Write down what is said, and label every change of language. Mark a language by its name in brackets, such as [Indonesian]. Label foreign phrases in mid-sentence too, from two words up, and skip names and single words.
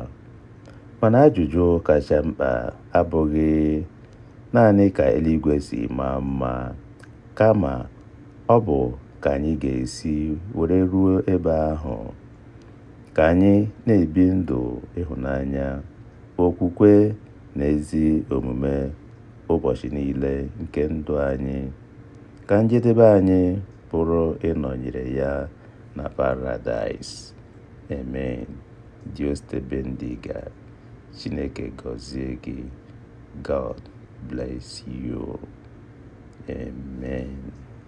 [Igbo] Mana ajụjụ kacha mkpa abụghị naanị ka eluigwe si maa mma, kama ọ bụ ka anyị ga-esi were ruo ebe ahụ, ka anyị na-ebi ndụ ịhụnanya, okwukwe na ezi omume ụbọchị niile nke ndụ anyị, ka njedebe anyị bụrụ ịnọnyere ya na Paradaịs. [Spanish] Amen. Dios te bendiga. [Igbo] Chineke gọzie gị. [English] God bless you. Amen.